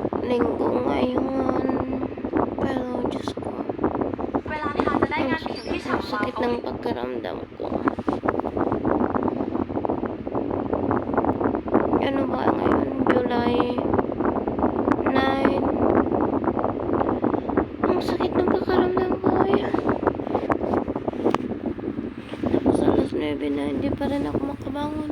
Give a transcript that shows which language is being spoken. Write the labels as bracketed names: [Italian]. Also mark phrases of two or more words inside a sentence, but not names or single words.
[Filipino] linggo ngayon. Pero, Diyos ko, [Thai] เวลาทานจะได้งานผิวที่ [Filipino] ang [Thai] ฉ่ำวาว [Filipino] sakit ng pagkaramdam ko. Ano ba ngayon? July 9. Ang sakit ng pagkaramdam ko. Tapos alas 9 na, hindi pa rin ako makabangon.